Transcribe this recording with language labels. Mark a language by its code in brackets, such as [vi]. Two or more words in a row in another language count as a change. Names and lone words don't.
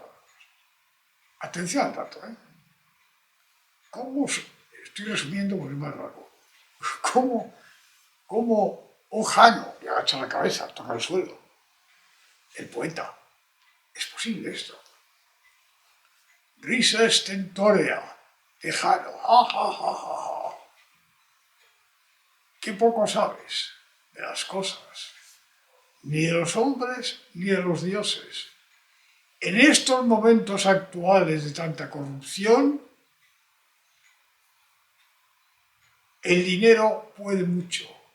[es] Atención al dato, ¿Cómo, estoy resumiendo porque es más largo, cómo Un Jano, que agacha la cabeza, toca el suelo. El poeta. ¿Es posible esto? Risa stentorea de Jano. ¡Ja, ja, ja, ja, ja! ¡Qué poco sabes de las cosas! Ni de los hombres ni de los dioses. En estos momentos actuales de tanta corrupción, el dinero puede mucho.